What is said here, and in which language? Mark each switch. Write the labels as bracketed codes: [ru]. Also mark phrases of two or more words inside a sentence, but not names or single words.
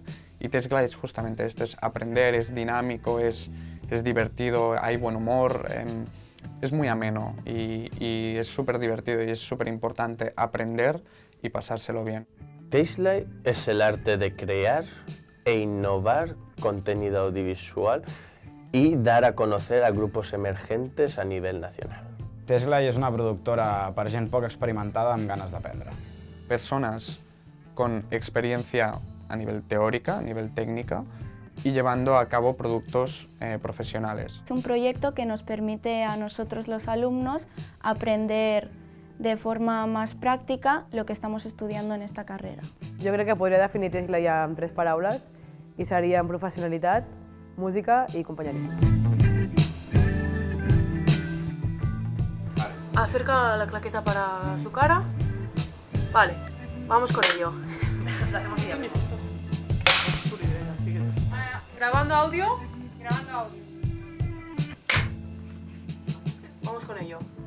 [es] Y Tesla es justamente esto, es aprender, es dinámico, es divertido, hay buen humor, es muy ameno y es súper divertido y es súper importante aprender y pasárselo bien. Tesla es el arte de crear e innovar contenido audiovisual y dar a conocer a grupos emergentes a nivel nacional. [ca] Tesla és una productora per gent poc experimentada amb ganes d'aprendre. [es] Personas con experiencia a nivel teórica, a nivel técnica, y llevando a cabo productos profesionales. Es un proyecto que nos permite a nosotros los alumnos aprender de forma más práctica lo que estamos estudiando en esta carrera. [ca] Jo crec que podria definir Tesla ja amb 3 paraules i serien professionalitat, música i companyerisme. [es] Acerca la claqueta para su cara. Vale, vamos con ello. Lo hacemos ya. ¿Grabando audio? Grabando audio. Vamos con ello.